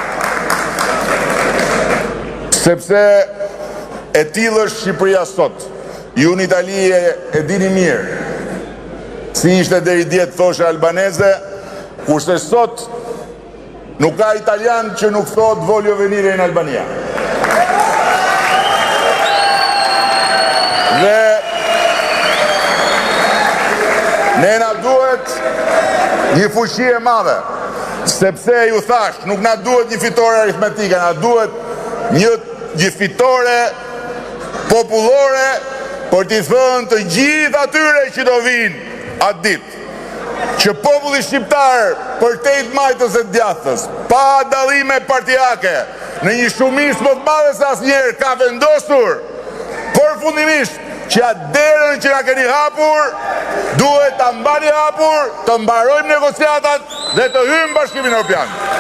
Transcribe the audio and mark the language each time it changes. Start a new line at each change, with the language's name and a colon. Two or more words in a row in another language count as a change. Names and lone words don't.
Albanian: Sepse e tillë është Shqipëria sot. Ju në Itali e dini mirë. Si ishte deri djetë thoshe albaneze, kurse sot nuk ka italian që nuk thot
Italian: voglio venire in Albania.
Albanian: Dhe ne na duhet një fuqi e madhe, sepse ju thash, nuk na duhet një fitore aritmetike, na duhet një fitore popullore për t'i thënë të gjithë atyre që do vinë atë ditë, që populli shqiptar për 8 majtës e djathës, pa dallime partijake, në një shumicë më të madhe se asnjëherë ka vendosur përfundimisht që atë derën që na keni hapur, duhet ta mbani hapur, të mbarojmë negociatat dhe të hyjmë Bashkimin Evropian.